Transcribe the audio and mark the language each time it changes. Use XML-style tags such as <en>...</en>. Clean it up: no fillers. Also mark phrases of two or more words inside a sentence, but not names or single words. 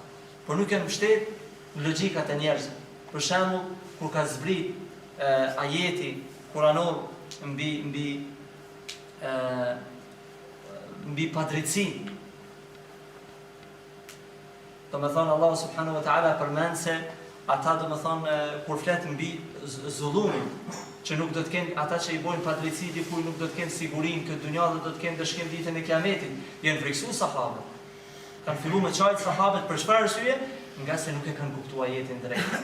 <sq>Por nuk janë mbështet logjikat e njerëzve. Për shembull, kur ka zbrit ajeti kuranor mbi padrejtësinë. Do me thonë Allah</sq> <ar>سبحانه وتعالى</ar> <sq>përmend se ata do me thonë kur flet mbi zullumin, që nuk do të kenë ata që i bojnë padrejtësi dikujt nuk do të kenë sigurinë këtë dunjë dhe do të kenë dëshkim ditën e Kiametit. Janë friksuar sahabët. Kanë filluar me çajt sahabët për çfarë arsye? Nga se nuk e kanë kuptuar ajetin drejt.</sq>